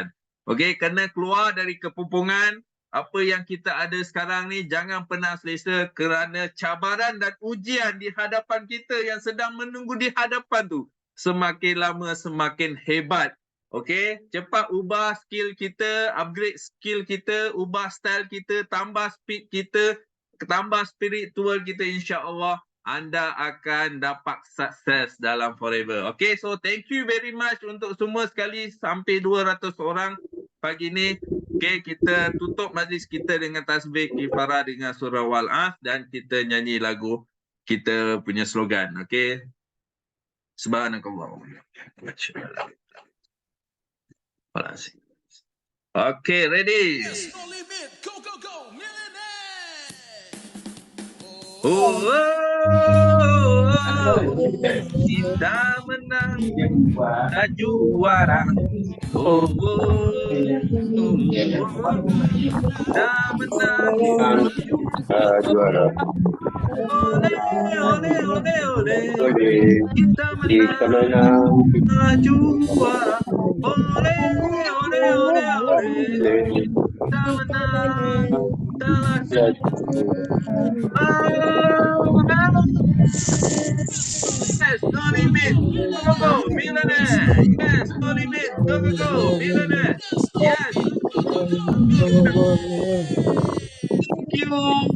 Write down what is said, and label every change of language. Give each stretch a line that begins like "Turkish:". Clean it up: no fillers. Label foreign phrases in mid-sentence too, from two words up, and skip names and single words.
Malay: Okey, kena keluar dari kepupungan. Apa yang kita ada sekarang ni jangan pernah selesa kerana cabaran dan ujian di hadapan kita yang sedang menunggu di hadapan tu semakin lama semakin hebat. Okey, cepat ubah skill kita,
English: upgrade skill
Malay: kita, ubah style kita, tambah speed kita, tambah spiritual kita, insya-Allah anda akan dapat sukses dalam Forever. Okey,
English: so thank you very much
Malay: untuk semua sekali, sampai 200 orang pagi ni. Okey, kita tutup majlis kita dengan tasbih kifarah dengan surah Wal-As dan kita nyanyi lagu kita punya slogan. Okey.
English: Subhanakallah. Okay, ready? Yes, no limit. Go, go, go. Millionaire.
Malay: Kita menang, kita juara. Kita menang, juara. Ole. Kita menang, kita juara. Ole. Kita menang,
English: Yes, no limit. Go, millionaire. Yes, no limit. Go, millionaire. Yes. Thank you.